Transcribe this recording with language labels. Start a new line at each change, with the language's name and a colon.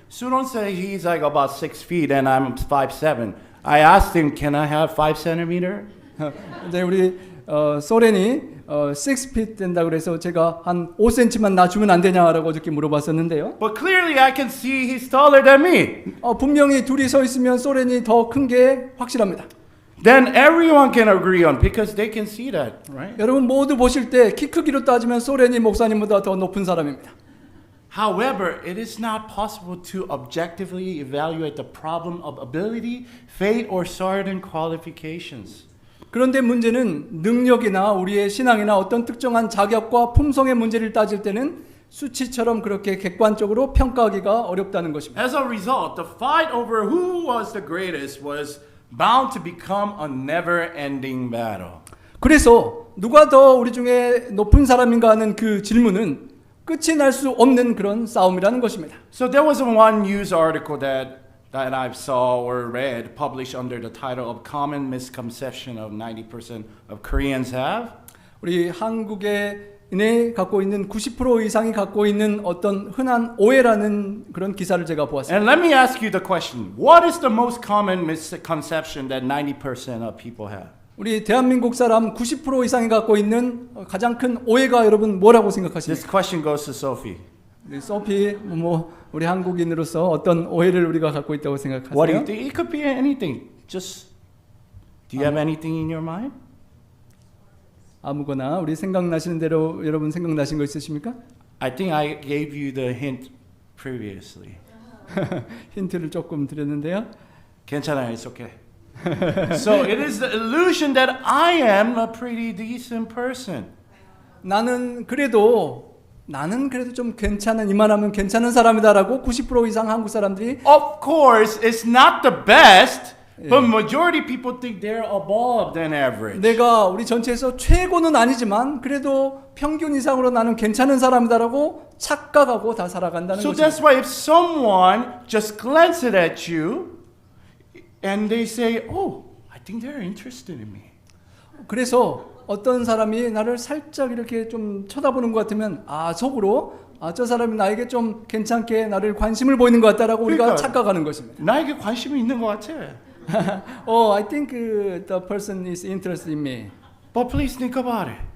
English: Suron said he's like about 6 feet and I'm 5'7". I asked him, can I have 5 centimeter?
Korean: 이제 우리 소렌이 6feet 된다 그래서 제가 한 5cm만 놔주면 안 되냐라고 어저께 물어봤었는데요.
English: But clearly I can see he's taller than me.
Korean: 분명히 둘이 서 있으면 소렌이 더 큰 게 확실합니다.
English: Then everyone can agree on because they can see that, right?
Korean: 여러분 모두 보실 때 키 크기로 따지면 소렌이 목사님보다 더 높은 사람입니다.
English: However, it is not possible to objectively evaluate the problem of ability, fate, or certain qualifications.
Korean: 그런데 문제는 능력이나 우리의 신앙이나 어떤 특정한 자격과 품성의 문제를 따질 때는 수치처럼 그렇게 객관적으로 평가하기가 어렵다는 것입니다.
English: As a result, the fight over who was the greatest was bound to become a never-ending battle.
Korean: 그래서 누가 더 우리 중에 높은 사람인가 하는 그 질문은 끝이 날 수 없는 그런 싸움이라는 것입니다.
English: So there was one news article that I saw or read published under the title of Common Misconception of 90% of Koreans have.
Korean: 우리 한국인이 갖고 있는 90% 이상이 갖고 있는 어떤 흔한 오해라는 그런 기사를 제가 보았습니다.
English: And let me ask you the question. What is the most common misconception that 90% of people have?
Korean: 우리 대한민국 사람 90% 이상이 갖고 있는 가장 큰 오해가 여러분 뭐라고
English: This
Korean: 생각하십니까?
English: question goes to Sophie.
Korean: 우리 소피 우리 한국인으로서 어떤 오해를 우리가 갖고 있다고
English: What do you
Korean: 생각하세요?
English: think? It could be anything. Just do you have anything in your mind?
Korean: 아무거나 우리 생각나시는 대로 여러분 생각나신 거 있으십니까?
English: I think I gave you the hint previously.
Korean: 힌트를 조금 드렸는데요. 괜찮아요.
English: It's okay. So it is the illusion that I am a pretty decent person.
Korean: 나는 그래도 좀 괜찮은 이만하면 괜찮은 사람이다라고 90% 이상 한국 사람들이
English: Of course, it's not the best, but majority people think they're above than average.
Korean: 내가 우리 전체에서 최고는 아니지만 그래도 평균 이상으로 나는 괜찮은 사람이다라고 착각하고 다 살아간다는
English: So that's why if someone just glances at you and they say, "Oh, I think they're interested in me."
Korean: 그래서 어떤 사람이 나를 살짝 이렇게 좀 쳐다보는 것 같으면 속으로 저 사람이 나에게 좀 괜찮게 나를 관심을 보이는 것 같다라고 우리가 그러니까. 착각하는 것입니다. 나에게 관심이 있는 것 같아.
English: I think the person is interested in me. But please think about it.